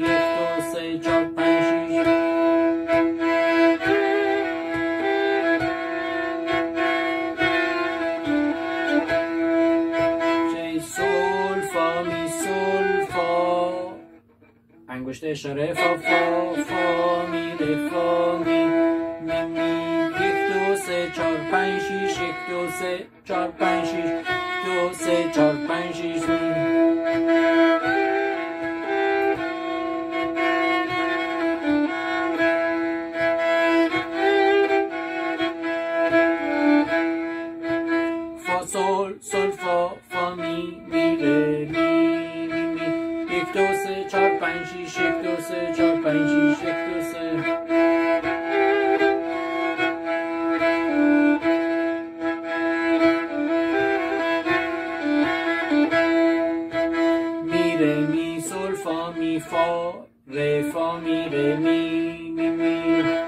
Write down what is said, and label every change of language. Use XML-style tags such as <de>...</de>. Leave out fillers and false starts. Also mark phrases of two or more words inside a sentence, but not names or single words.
<fa>1 2 3 4 5 6 انگشت اشاره فا فا فا می ره فا می می می. 1 2 3 4 5 6 1 2 3 4 5 6 2 3 4 5 6 می. فا سول سول فا فا می می ره می می می. 1 2 3 4 5 6 1 2 3 4 5 6 1 2 3. می ره می سول فا می فا ره فا می ره می می می.</fa>